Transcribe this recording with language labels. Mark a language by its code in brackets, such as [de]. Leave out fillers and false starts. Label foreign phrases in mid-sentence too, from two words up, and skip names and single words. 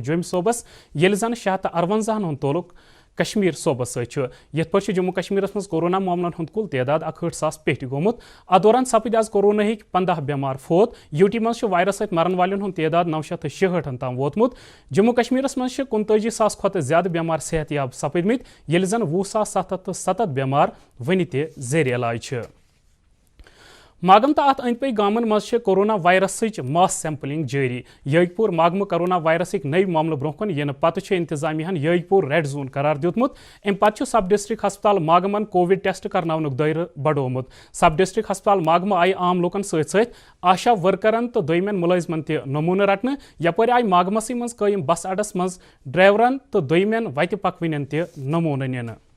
[ks] جوم صوبس یل زن 658 ہند تولک کشمیر صوبس ست یت پہ جموں کشمیرس مز کورونا معاملن ہند کل تعداد 61,000 پیٹھ گومت ات دوران سپد آز کورونا 15 بیمار فوت UT مز وائرس ست مرن والن ہند تعداد 966 تام ووتمت جموں کشمیرس مز 39,000 کھت زیادہ بیمار صحت یاب سپدمت یل زن 20,707 بیمار ون تہ زیر علاج ماگم تو ات اند پی گامن مز کورونا وائرسچ ماس سیمپلنگ جاری یگ پور ماگمہ کورونا وائرسک نئی معاملہ برو کن ین پتہ انتظامیہ یگ پور ریڈ زون قرار دیتمت ام پتہ سب ڈسٹرک ہسپتال ماگمن کووڈ ٹیسٹ کرناونک دائرہ بڑومت سب ڈسٹرک ہسپتال ماگمہ آئی عام لوکن ست آشا ورکرن تو دویمین ملازمن تہ نمونہ رٹنے یپر آئی ماگمسی مز قائم بس اڈس مز ڈرائیورن تو دویمین وتہ پکوین تہ نمونہ نینہ